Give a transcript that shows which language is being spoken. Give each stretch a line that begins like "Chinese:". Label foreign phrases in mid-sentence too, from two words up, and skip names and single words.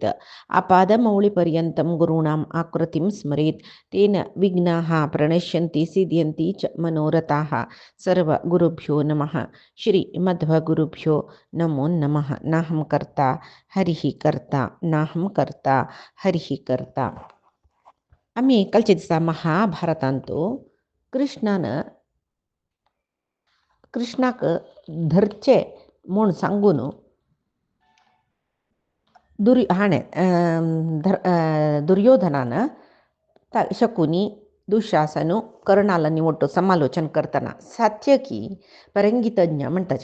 Sanskrit: आपादमौलिपर्यन्तं गुरूणाम् आकृतिं स्मरेत् तेन विघ्नाः प्रणश्यन्ति सिद्ध्यन्ति च मनोरथाः। सर्वगुरुभ्यो नमः। श्रीमध्वगुरुभ्यो नमो नमः। नाहं कर्ता हरिः कर्ता नाहं कर्ता हरिः कर्ता.
Konkani: आम्ही कालच्या दिसा महाभारतांतो कृष्णाक धरचे म्हूण सांगून दुर्योधनान शकुनी दुःशासनु कर्णालांनी मोठं समालोचन करताना सात्यकी परंगीतज्ञ म्हणटाच